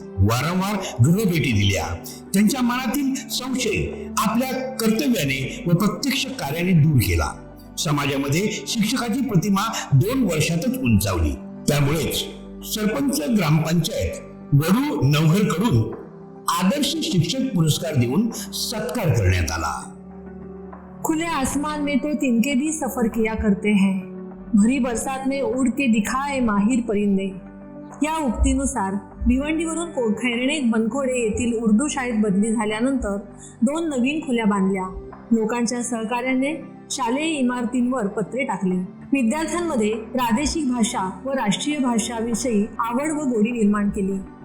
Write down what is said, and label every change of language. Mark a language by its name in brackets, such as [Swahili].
[Marathi] वारंवार गृहभेटी दिल्या. त्यांच्या मनातील संशय आपल्या कर्तव्याने व प्रत्यक्ष कार्याने दूर केला. समाजामध्ये शिक्षकाची प्रतिमा 2 वर्षातच उंचावली. त्यामुळेच सरपंच ग्रामपंचायत वडू नवघर कडून आदर्श शिक्षक पुरस्कार देऊन सत्कार करण्यात आला. [Hindi] खुले आसमान में तो तिनके भी सफर किया करते हैं, भरी बरसात में उड़ के दिखाए माहिर परिंदे. [Marathi] या उक्तीनुसार भिवंडीवरून खैरणे बनखोडे येथील उर्दू शाळेत बदली झाल्यानंतर 2 नवीन खुल्या बांधल्या. लोकांच्या सहकार्याने शालेय इमारतींवर पत्रे टाकले. विद्यार्थ्यांमध्ये प्रादेशिक भाषा व राष्ट्रीय भाषाविषयी आवड व गोडी निर्माण केली.